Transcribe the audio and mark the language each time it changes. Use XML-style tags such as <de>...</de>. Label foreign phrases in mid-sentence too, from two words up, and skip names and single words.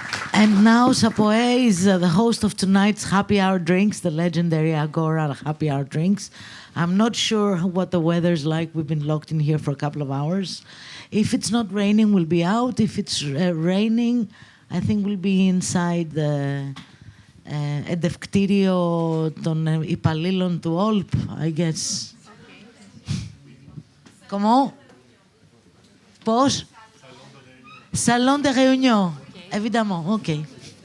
<en>And now SAPOE is the host of tonight's happy hour drinks, the legendary Agora happy hour drinks. I'm not sure what the weather's like. We've been locked in here for a couple of hours. If it's not raining, we'll be out. If it's raining, I think we'll be inside the</en> <el>εντευκτήριο των υπαλλήλων του OLP,</el> <en>I guess.</en> <fr>Comment? Πώς? Salon de réunion. Évidemment, OK.</fr>